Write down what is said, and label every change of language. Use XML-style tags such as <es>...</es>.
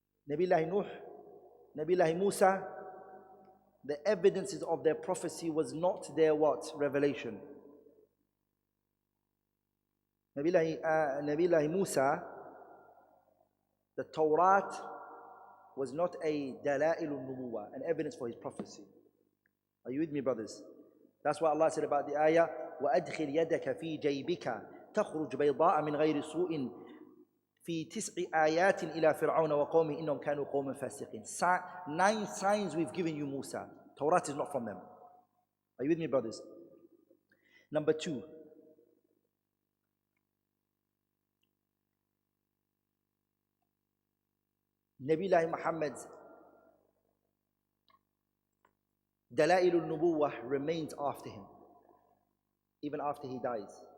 <en>Nabillahi Nuh, Nabillahi Musa, the evidences of their prophecy was not their what? Revelation. Nabillahi Musa, the Torah was not a Dalail al-Nubuwah, an evidence for his prophecy. Are you with me, brothers? That's what Allah said about the ayah,</en> <ar>وَأَدْخِلْ يَدَكَ فِي جَيْبِكَ تَخْرُجْ بَيْضَاءَ مِنْ غَيْرِ سُوءٍ في 9 آيات إلى فرعون وقومه إنهم كانوا قوما فاسقين.</ar> <en>9 signs we've given you, Musa. Torah is not from them. Are you with me, brothers? Number 2. Nabillahi Muhammad's Dalail al-Nubuwah remains after him. Even after he dies.</en>